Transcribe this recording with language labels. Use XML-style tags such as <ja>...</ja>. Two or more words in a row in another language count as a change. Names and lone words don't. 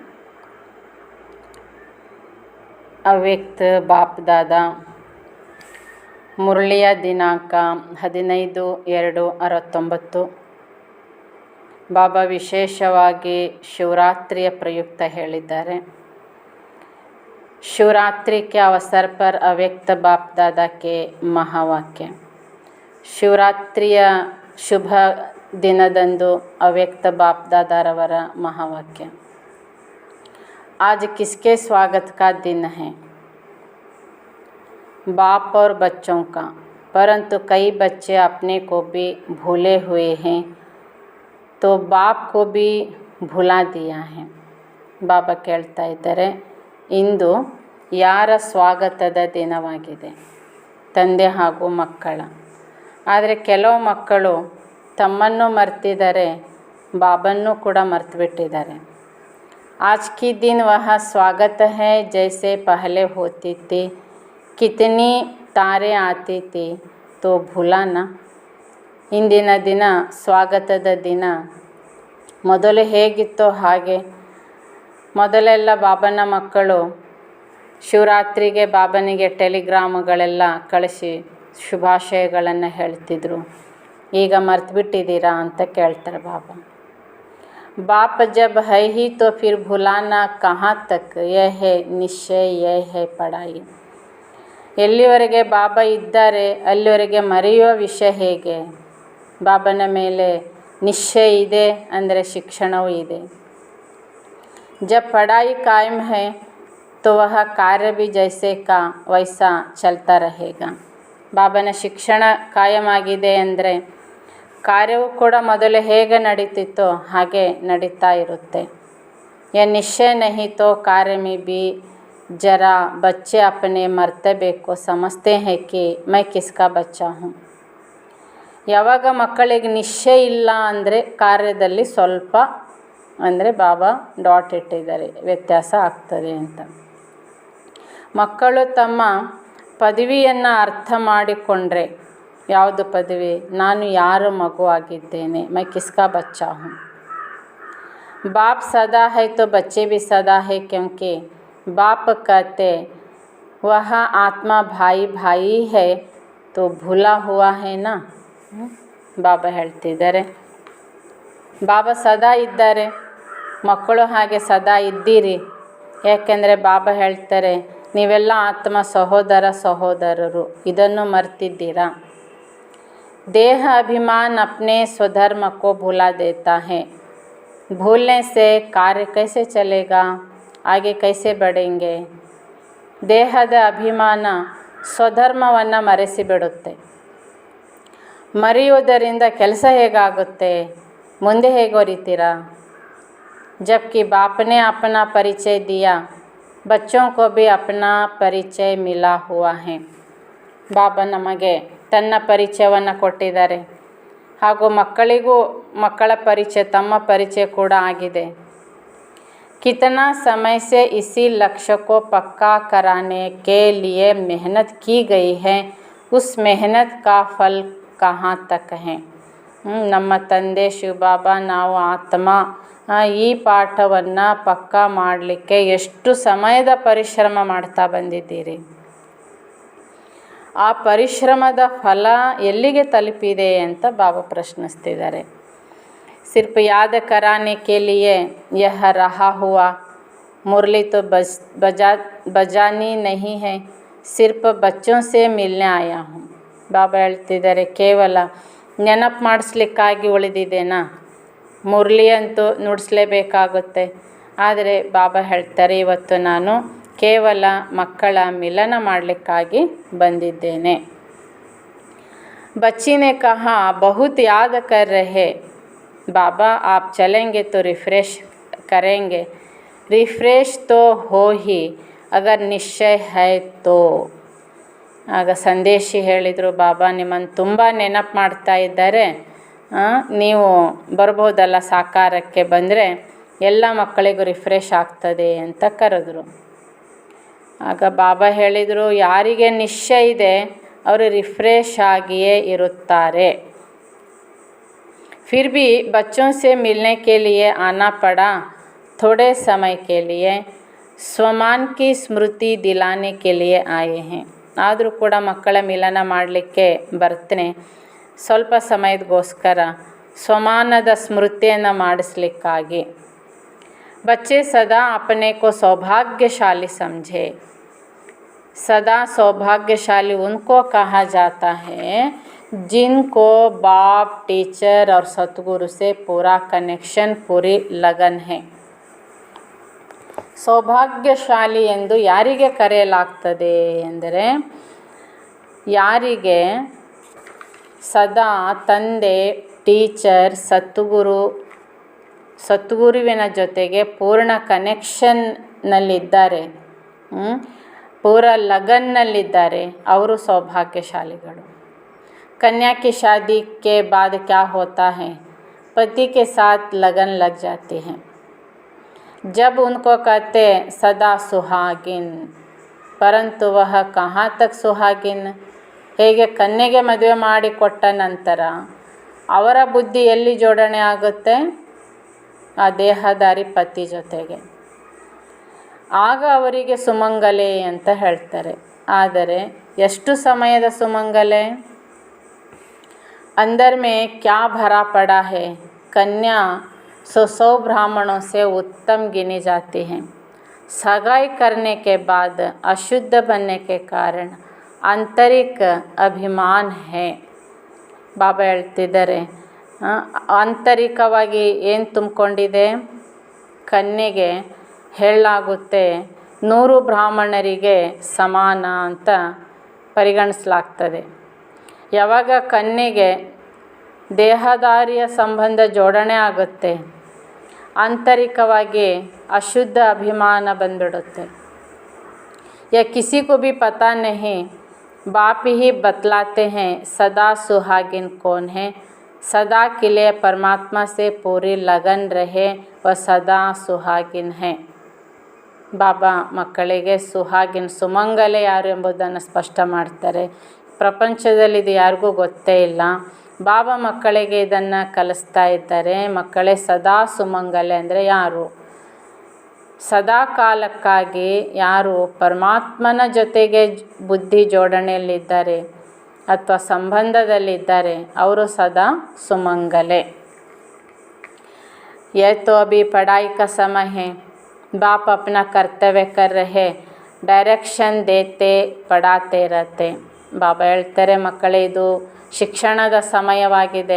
<kn>ಅವ್ಯಕ್ತ ಬಾಪ್ದಾದ ಮುರಳಿಯ ದಿನಾಂಕ 15/2/69. ಬಾಬಾ ವಿಶೇಷವಾಗಿ ಶಿವರಾತ್ರಿಯ ಪ್ರಯುಕ್ತ ಹೇಳಿದ್ದಾರೆ.</kn> <hi>शिवरात्रि के अवसर पर अव्यक्त बाप दादा के महावाक्य.</hi> <kn>ಶಿವರಾತ್ರಿಯ ಶುಭ ದಿನದಂದು ಅವ್ಯಕ್ತ बाप दादारवर महावाक्य.</kn> <hi>आज किसके स्वागत का दिन है? बाप और बच्चों का. परंतु कई बच्चे अपने को भी भूले हुए हैं, तो बाप को भी भुला दिया है.</hi> <kn>बाबा ಕೇಳ್ತಾ ಇದ್ದಾರೆ, ಇಂದು ಯಾರ ಸ್ವಾಗತದ ದಿನವಾಗಿದೆ? ತಂದೆ ಹಾಗೂ ಮಕ್ಕಳ. ಆದರೆ ಕೆಲವು ಮಕ್ಕಳು ತಮ್ಮನ್ನು ಮರ್ತಿದ್ದಾರೆ, ಬಾಬನ್ನು ಕೂಡ ಮರ್ತುಬಿಟ್ಟಿದ್ದಾರೆ.</kn> <hi>आज की दिन वह स्वागत है जैसे पहले होती थी, कितनी तारे आती थी तो भूला ना.</hi> <kn>ಇಂದಿನ ದಿನ ಸ್ವಾಗತದ ದಿನ ಮೊದಲು ಹೇಗಿತ್ತೋ ಹಾಗೆ. ಮೊದಲೆಲ್ಲ ಬಾಬನ ಮಕ್ಕಳು ಶಿವರಾತ್ರಿಗೆ ಬಾಬನಿಗೆ ಟೆಲಿಗ್ರಾಮ್ಗಳೆಲ್ಲ ಕಳಿಸಿ ಶುಭಾಶಯಗಳನ್ನು ಹೇಳ್ತಿದ್ರು. ಈಗ ಮರ್ತುಬಿಟ್ಟಿದ್ದೀರಾ ಅಂತ ಕೇಳ್ತಾರೆ ಬಾಬಾ.</kn> <hi>बाप जब है ही तो फिर भुलाना कहाँ तक, यह है निश्चय, यह है पढ़ाई.</hi> <kn>ಎಲ್ಲಿವರೆಗೆ ಬಾಬಾ ಇದ್ದಾರೆ ಅಲ್ಲಿವರೆಗೆ ಮರೆಯುವ ವಿಷಯ ಹೇಗೆ? ಬಾಬನ ಮೇಲೆ ನಿಶ್ಚಯ ಇದೆ ಅಂದರೆ ಶಿಕ್ಷಣವೂ ಇದೆ.</kn> <hi>जब पढ़ाई कायम है तो वह कार्य भी जैसे का वैसा चलता रहेगा.</hi> <kn>ಬಾಬನ ಶಿಕ್ಷಣ ಕಾಯಮಾಗಿದೆ ಅಂದರೆ ಕಾರ್ಯವೂ ಕೂಡ ಮೊದಲು ಹೇಗೆ ನಡೀತಿತ್ತೋ ಹಾಗೆ ನಡೀತಾ ಇರುತ್ತೆ.</kn> <hi>यह निश्चय नहीं तो कार्य में भी जरा बच्चे अपने मर्तबे को समझते हैं कि मैं किसका बच्चा हूँ.</hi> <kn>ಯಾವಾಗ ಮಕ್ಕಳಿಗೆ ನಿಶ್ಚಯ ಇಲ್ಲ ಅಂದರೆ ಕಾರ್ಯದಲ್ಲಿ ಸ್ವಲ್ಪ ಅಂದರೆ ಬಾಬಾ ಡಾಟ್ ಇಟ್ಟಿದ್ದಾರೆ, ವ್ಯತ್ಯಾಸ ಆಗ್ತದೆ ಅಂತ. ಮಕ್ಕಳು ತಮ್ಮ ಪದವಿಯನ್ನು ಅರ್ಥ ಮಾಡಿಕೊಂಡ್ರೆ, ಯಾವುದು ಪದವಿ? ನಾನು ಯಾರ ಮಗು ಆಗಿದ್ದೇನೆ,</kn> <hi>मैं किसका बच्चा हूँ. बाप सदा है तो बच्चे भी सदा है, क्योंकि बाप कहते वह आत्मा भाई भाई है तो भूला हुआ है ना.</hi> <kn>ಬಾಬಾ ಹೇಳ್ತಿದ್ದಾರೆ, ಬಾಬಾ ಸದಾ ಇದ್ದಾರೆ, ಮಕ್ಕಳು ಹಾಗೆ ಸದಾ ಇದ್ದೀರಿ. ಯಾಕೆಂದರೆ ಬಾಬಾ ಹೇಳ್ತಾರೆ, ನೀವೆಲ್ಲ ಆತ್ಮ ಸಹೋದರ ಸಹೋದರರು, ಇದನ್ನು ಮರ್ತಿದ್ದೀರಾ.</kn> <hi>देह अभिमान अपने स्वधर्म को भुला देता है. भूलने से कार्य कैसे चलेगा, आगे कैसे बढ़ेंगे?</hi> <kn>ದೇಹದ ಅಭಿಮಾನ ಸ್ವಧರ್ಮವನ್ನು ಮರೆಸಿಬಿಡುತ್ತೆ. ಮರೆಯುವುದರಿಂದ ಕೆಲಸ ಹೇಗಾಗುತ್ತೆ, ಮುಂದೆ ಹೇಗೆ ಹೊರಿತೀರಾ?</kn> <hi>जबकि बाप ने अपना परिचय दिया, बच्चों को भी अपना परिचय मिला हुआ है.</hi> <kn>ಬಾಬಾ ನಮಗೆ ತನ್ನ ಪರಿಚಯವನ್ನು ಕೊಟ್ಟಿದ್ದಾರೆ, ಹಾಗೂ ಮಕ್ಕಳಿಗೂ ಮಕ್ಕಳ ಪರಿಚಯ, ತಮ್ಮ ಪರಿಚಯ ಕೂಡ ಆಗಿದೆ.</kn> <hi>कितना समय से इसी लक्ष्य को पक्का कराने के लिए मेहनत की गई है, उस मेहनत का फल कहाँ तक है.</hi> <kn>ನಮ್ಮ ತಂದೆ ಶಿವಬಾಬಾ, ನಾವು ಆತ್ಮ ಈ ಪಾಠವನ್ನು ಪಕ್ಕಾ ಮಾಡಲಿಕ್ಕೆ ಎಷ್ಟು ಸಮಯದ ಪರಿಶ್ರಮ ಮಾಡ್ತಾ ಬಂದಿದ್ದೀರಿ. ಆ ಪರಿಶ್ರಮದ ಫಲ ಎಲ್ಲಿಗೆ ತಲುಪಿದೆ ಅಂತ ಬಾಬಾ ಪ್ರಶ್ನಿಸ್ತಿದ್ದಾರೆ.</kn> <hi>सिर्फ याद कराने के लिए यह रहा हुआ मुरली तो बजानी नहीं है, सिर्फ बच्चों से मिलने आया हूँ.</hi> <kn>ಬಾಬಾ ಹೇಳ್ತಿದ್ದಾರೆ, ಕೇವಲ ನೆನಪು ಮಾಡಿಸ್ಲಿಕ್ಕಾಗಿ ಉಳಿದಿದ್ದೇನಾ? ಮುರಳಿ ಅಂತೂ ನುಡಿಸ್ಲೇಬೇಕಾಗುತ್ತೆ. ಆದರೆ ಬಾಬಾ ಹೇಳ್ತಾರೆ, ಇವತ್ತು ನಾನು ಕೇವಲ ಮಕ್ಕಳ ಮಿಲನ ಮಾಡಲಿಕ್ಕಾಗಿ ಬಂದಿದ್ದೇನೆ.</kn> <hi>बच्ची ने कहा, बहुत याद कर रहे बाबा, आप चलेंगे तो रिफ्रेश करेंगे. रिफ्रेश तो हो ही अगर निश्चय है तो.</hi> <kn>ಆಗ ಸಂದೇಶಿ ಹೇಳಿದರು, ಬಾಬಾ ನಿಮ್ಮನ್ನು ತುಂಬ ನೆನಪು ಮಾಡ್ತಾ ಇದ್ದಾರೆ, ನೀವು ಬರ್ಬೋದಲ್ಲ ಸಾಕಾರಕ್ಕೆ, ಬಂದರೆ ಎಲ್ಲ ಮಕ್ಕಳಿಗೂ ರಿಫ್ರೆಶ್ ಆಗ್ತದೆ ಅಂತ ಕರೆದ್ರು. ಆಗ ಬಾಬಾ ಹೇಳಿದರು, ಯಾರಿಗೆ ನಿಶ್ಚಯ ಇದೆ ಅವರು ರಿಫ್ರೆಶ್ ಆಗಿಯೇ ಇರುತ್ತಾರೆ.</kn> <hi>फिर भी बच्चों से मिलने के लिए आना पड़ा, थोड़े समय के लिए स्वमान की स्मृति दिलाने के लिए आए हैं.</hi> <kn>ಆದರೂ ಕೂಡ ಮಕ್ಕಳ ಮಿಲನ ಮಾಡಲಿಕ್ಕೆ ಬರ್ತೇನೆ, ಸ್ವಲ್ಪ ಸಮಯದಗೋಸ್ಕರ ಸ್ವಮಾನದ ಸ್ಮೃತಿಯನ್ನು ಮಾಡಿಸ್ಲಿಕ್ಕಾಗಿ.</kn> <hi>बच्चे सदा अपने को सौभाग्यशाली समझे. सदा सौभाग्यशाली उनको कहा जाता है जिनको बाप, टीचर और सतगुरु से पूरा कनेक्शन, पूरी लगन है.</hi> <kn>ಸೌಭಾಗ್ಯಶಾಲಿ ಎಂದು ಯಾರಿಗೆ ಕರೆಯಲಾಗ್ತದೆ ಎಂದರೆ, ಯಾರಿಗೆ ಸದಾ ತಂದೆ, ಟೀಚರ್, ಸದ್ಗುರುವಿನ ಜೊತೆಗೆ ಪೂರ್ಣ ಕನೆಕ್ಷನ್ನಲ್ಲಿದ್ದಾರೆ, ಪೂರ ಲಗನ್ನಲ್ಲಿದ್ದಾರೆ, ಅವರು ಸೌಭಾಗ್ಯಶಾಲಿಗಳು.</kn> <hi>कन्या की शादी के बाद क्या होता है, पति के साथ लगन लग जाती है. जब उनको कहते सदा सुहागिन, परंतु वह कहाँ तक सुहागिन.</hi> <kn>ಹೇಗೆ ಕನ್ಯೆಗೆ ಮದುವೆ ಮಾಡಿಕೊಟ್ಟ ನಂತರ ಅವರ ಬುದ್ಧಿ ಎಲ್ಲಿ ಜೋಡಣೆ ಆಗುತ್ತೆ, ಆ ದೇಹದಾರಿ ಪತಿ ಜೊತೆಗೆ, ಆಗ ಅವರಿಗೆ ಸುಮಂಗಲೆ ಅಂತ ಹೇಳ್ತಾರೆ. ಆದರೆ ಎಷ್ಟು ಸಮಯದ ಸುಮಂಗಲೆ?</kn> <hi>अंदर में क्या भरा पड़ा है. कन्या 100 ब्राह्मणों से उत्तम गिनी जाती है. सगाई करने के बाद अशुद्ध बनने के कारण आंतरिक अभिमान है.</hi> <kn>ಬಾಬಾ ಹೇಳ್ತಿದ್ದಾರೆ, ಆಂತರಿಕವಾಗಿ ಏನು ತುಂಬಿಕೊಂಡಿದೆ, ಕನ್ಯೆಗೆ ಹೇಳಲಾಗುತ್ತೆ 100 ಬ್ರಾಹ್ಮಣರಿಗೆ ಸಮಾನ ಅಂತ ಪರಿಗಣಿಸಲಾಗ್ತದೆ. ಯಾವಾಗ ಕನ್ಯೆಗೆ ದೇಹದಾರಿಯ ಸಂಬಂಧ ಜೋಡಣೆ ಆಗುತ್ತೆ, ಆಂತರಿಕವಾಗಿ ಅಶುದ್ಧ ಅಭಿಮಾನ ಬಂದ್ಬಿಡುತ್ತೆ.</kn> <hi>या किसी को भी पता नहीं, बाप ही बतलाते हैं सदा सुहागिन कौन है. सदा के लिए परमात्मा से पूरी लगन रहे, वह सदा सुहागिन है.</hi> <kn>ಬಾಬಾ ಮಕ್ಕಳಿಗೆ ಸುಹಾಗಿನ್, ಸುಮಂಗಲೆ ಯಾರು ಎಂಬುದನ್ನು ಸ್ಪಷ್ಟ ಮಾಡ್ತಾರೆ. ಪ್ರಪಂಚದಲ್ಲಿ ಇದು ಯಾರಿಗೂ ಗೊತ್ತೇ ಇಲ್ಲ. ಬಾಬಾ ಮಕ್ಕಳಿಗೆ ಇದನ್ನು ಕಲಿಸ್ತಾ ಇದ್ದಾರೆ. ಮಕ್ಕಳೇ, ಸದಾ ಸುಮಂಗಲೆ ಅಂದರೆ ಯಾರು? ಸದಾ ಕಾಲಕ್ಕಾಗಿ ಯಾರು ಪರಮಾತ್ಮನ ಜೊತೆಗೆ ಬುದ್ಧಿ ಜೋಡಣೆಯಲ್ಲಿದ್ದಾರೆ ಅಥವಾ ಸಂಬಂಧದಲ್ಲಿದ್ದಾರೆ, ಅವರು ಸದಾ ಸುಮಂಗಲೆ.</kn> <hi>ये तो अभी पढ़ाई का समय है, बाप अपना कर्तव्य कर रहे, डायरेक्शन देते पढ़ाते रहते.</hi> <kn>ಬಾಬಾ ಹೇಳ್ತಾರೆ, ಮಕ್ಕಳೇ, ಇದು ಶಿಕ್ಷಣದ ಸಮಯವಾಗಿದೆ.</kn>